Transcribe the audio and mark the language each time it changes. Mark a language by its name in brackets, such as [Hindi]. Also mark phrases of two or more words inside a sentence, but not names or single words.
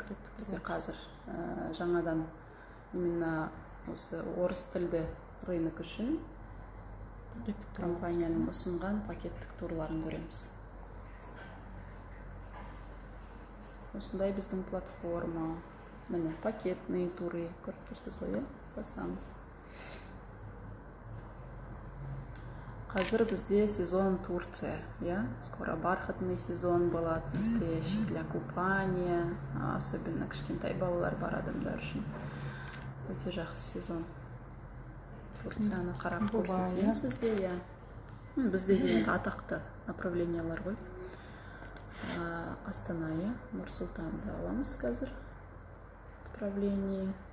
[Kazakh] Бізде қазір жаңадан именно осы орыс тілді рынок үшін компанияның ұсынған пакеттік турларын көреміз. Осындай біздің платформа. Міне [Russian] пакетный туры [Kazakh] көріп тұрсыз ғой, басамыз. Қазір бізде сезон Турция, [Russian] скоро бархатный сезон [Kazakh] болады, [Russian] настоящий для купания, особенно [Kazakh] кішкентай балалар бар адамдар үшін. Өте жақсы сезон. Турцияны қарап көрсетейін сізге, бізде енді атақты направлениялар ғой. Астана, Нұр-Сұлтанды аламыз қазір. Направление.